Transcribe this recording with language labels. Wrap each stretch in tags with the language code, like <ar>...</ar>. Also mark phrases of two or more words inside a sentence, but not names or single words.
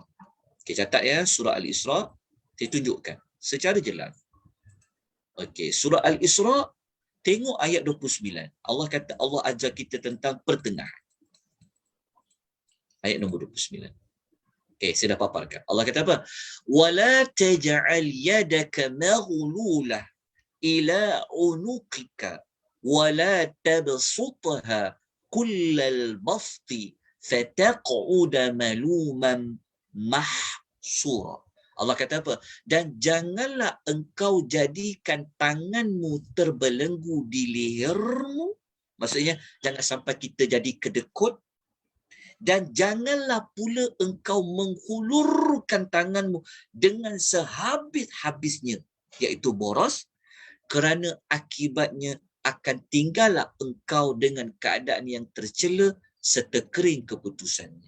<ms>Okey, catat ya, surah Al-Isra. Saya tunjukkan secara jelas. Okey, surah Al-Isra, tengok ayat 29. Allah kata, Allah ajar kita tentang pertengahan. Ayat nombor 29. Okey, saya dah paparkan. Allah kata apa?</ms> <ar>ولا تجعل يدك مغلولة إلى عنقك ولا تبسطها كل البسط فتقعد ملوما محسورا.</ar> <ms>Allah kata apa? Dan janganlah engkau jadikan tanganmu terbelenggu di lehermu. Maksudnya jangan sampai kita jadi kedekut. Dan janganlah pula engkau menghulurkan tanganmu dengan sehabis-habisnya, iaitu boros, kerana akibatnya akan tinggallah engkau dengan keadaan yang tercela serta kering keputusannya.</ms>